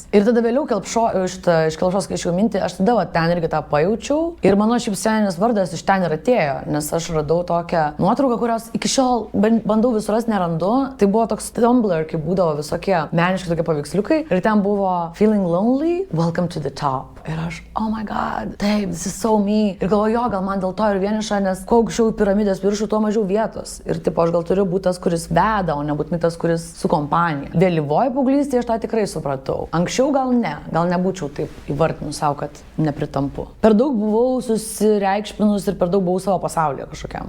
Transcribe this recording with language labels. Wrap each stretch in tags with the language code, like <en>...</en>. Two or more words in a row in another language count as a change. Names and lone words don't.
<lt>Ir tada vėliau iš kelpšos, kai aš jau mintį, aš tada ten irgi tą pajaučiau. Ir mano šiaip sceninis vardas iš ten ir atėjo, nes aš radau tokią nuotrauką, kurios iki šiol bandau visur rasti, nerandu. Tai buvo toks Tumblr, kai būdavo visokie meniški tokie paveiksliukai. Ir ten buvo</lt> <en>Feeling Lonely, Welcome to the Top.</en> <lt>Ir aš,</lt> <en>oh my god, taip, this is so me.</en> <lt>Ir galvoju, jo, gal man dėl to ir vieniša, nes kuo aukščiau piramidės viršų, tuo mažiau vietos. Ir tipo, aš gal turiu būti tas, kuris veda, o nebūtinai tas, kuris su kompanija. Vėlyvoje paauglystėje aš tą tikrai supratau. Anksčiau gal nebūčiau taip įvardinus savo, kad nepritampu. Per daug buvau susireikšminus ir per daug buvau savo pasaulyje kažkokiam.</lt>